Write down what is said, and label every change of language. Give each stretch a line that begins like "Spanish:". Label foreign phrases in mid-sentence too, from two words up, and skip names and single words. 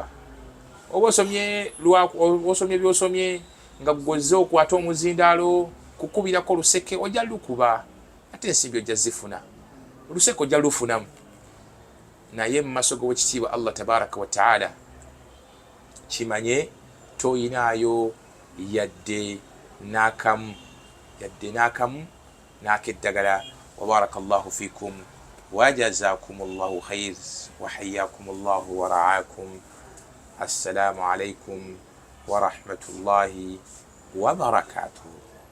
Ganda: Oba osomye by'osomye nga ggozze okwata omuzindaalo kukubirako luseke, ojja lukuba, ate ensimbi ojja zifuna, oluseke ojja lufunamu. Naye mu maaso g'owekitiibwa
Arabic: الله تبارك وتعالى
Ganda: kimanye toyinaayo yadde n'akamu n'akeddagala.
Arabic: وبارك الله فيكم وجزاكم الله خير وحياكم الله ورعاكم. السلام عليكم ورحمة الله وبركاته.